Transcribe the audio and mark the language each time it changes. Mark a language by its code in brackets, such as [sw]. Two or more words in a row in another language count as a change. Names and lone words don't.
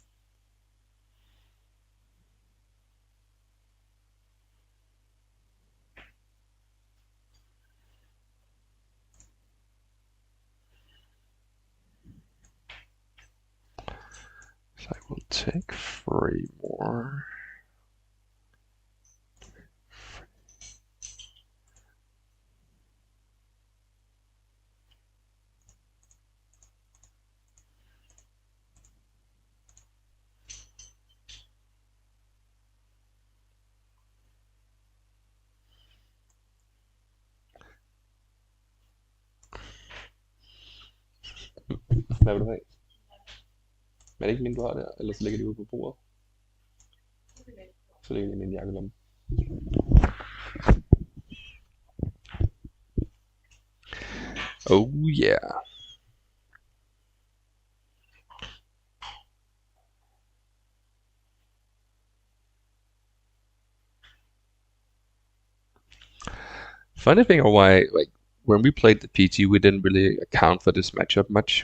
[en] So I will take 3 more. [da] Hvad vil du have? Men er det ikke min, du har der? Eller så ligger de ude på bordet? Så ligger de i min jakkelomme. [en] Oh yeah. Funny thing of why, like, when we played the PT, we didn't really account for this matchup much.